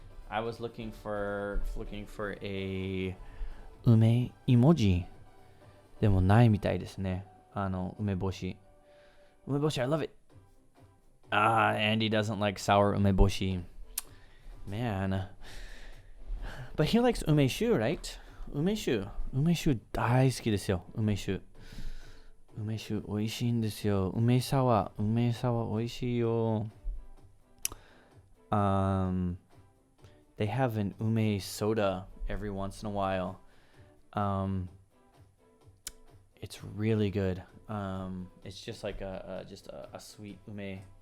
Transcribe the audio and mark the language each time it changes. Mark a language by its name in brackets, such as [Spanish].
[English] I was looking for a 梅emoji [Japanese] でもないみたいですね。梅干し。 [English] 梅干し I love it. Andy doesn't like sour umeboshi. Man. But he likes umeshu, right? [Japanese] Umeshu 大好きですよ。umeshu 美味しいんですよ。梅沢美味しいよ。 [English] They have an ume soda every once in a while. It's really good. It's just like a sweet ume.